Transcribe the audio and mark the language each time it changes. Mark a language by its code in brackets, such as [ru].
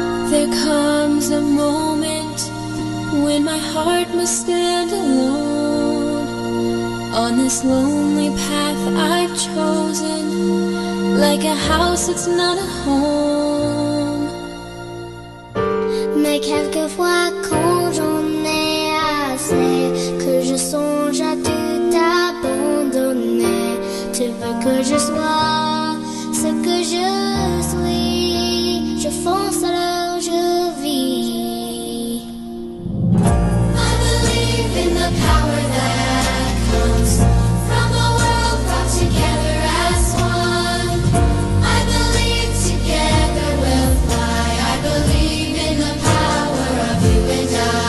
[en] There comes a moment when my heart must stand alone on this lonely path I've chosen, like a house that's not a home. [fr] Mais quelquefois quand j'en ai assez, que je songe à tout abandonner, tu veux que je sois ce que je suis, je fonce alors je vis. [en] I believe in the power that comes from the world brought together as one. I believe together we'll fly. I believe in the power of you and I.